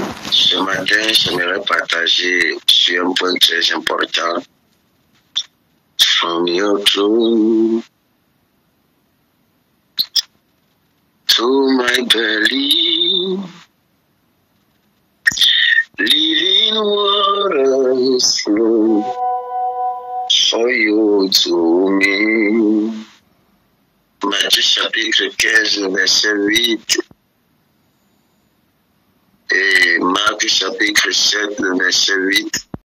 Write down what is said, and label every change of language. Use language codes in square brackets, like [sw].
[fr] Ce matin, j'aimerais partager sur un point très important. [en] From your throne to my belly, living waters flow for you to me. [fr] Matthieu chapitre 15, verset 8. Et Marc chapitre 7, verset 8.